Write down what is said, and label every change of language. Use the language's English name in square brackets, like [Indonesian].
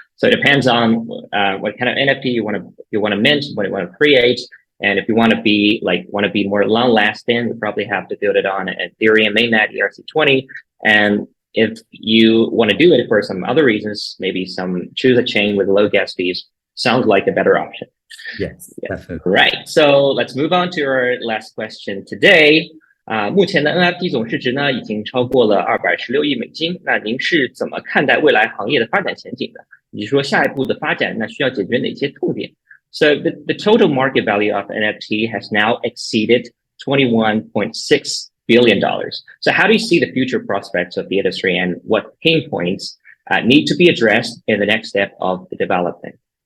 [English] So it depends on what kind of NFT you want to mint, what you want to create, and if you want to be more long lasting, you probably have to build it on Ethereum mainnet ERC20. And if you want to do it for some other reasons, maybe choose a chain with low gas fees. Sounds like a better option. Yes, definitely. Right. So let's move on to our last question today. [Chinese] 目前的 NFT 总市值呢已经超过了216亿美金。那您是怎么看待未来行业的发展前景的？以及说下一步的发展，那需要解决哪些痛点？ [English] So the total market value of NFT has now exceeded $21.6 billion. So how do you see the future prospects of the industry and what pain points need to be addressed in the next step of the development?